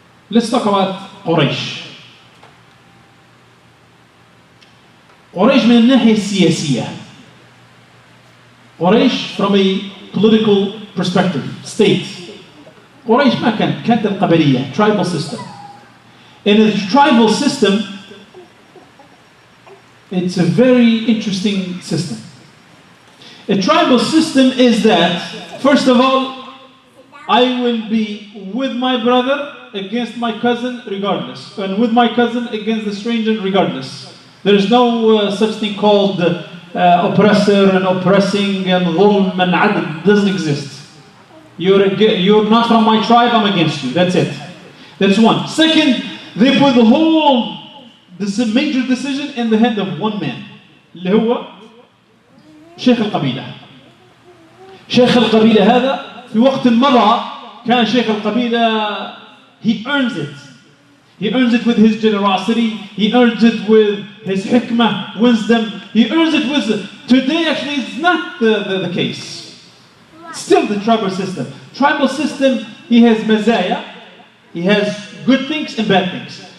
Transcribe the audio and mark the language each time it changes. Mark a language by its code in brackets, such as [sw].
[en] Let's talk about Quraysh. [ar] قريش من الناحية السياسية. [en] قريش from a political perspective, state. [ar] قريش ما كانت القبلية, [en] tribal system. In a tribal system, it's a very interesting system. A tribal system is that, first of all, I will be with my brother against my cousin regardless, and with my cousin against the stranger regardless. There is no such thing called oppressor and oppressing and ظلم and عدل. It doesn't exist. You're not from my tribe, I'm against you. That's it. That's one. Second, they put this major decision in the hand of one man. [ar] اللي هو شيخ القبيلة. شيخ القبيلة هذا في وقت مضى كان شيخ القبيلة, [en] he earns it. He earns it with his generosity. He earns it with his hikmah, wisdom. He earns it with... Today, actually, it's not the case. Still the tribal system. Tribal system, he has mazaya. He has good things and bad things.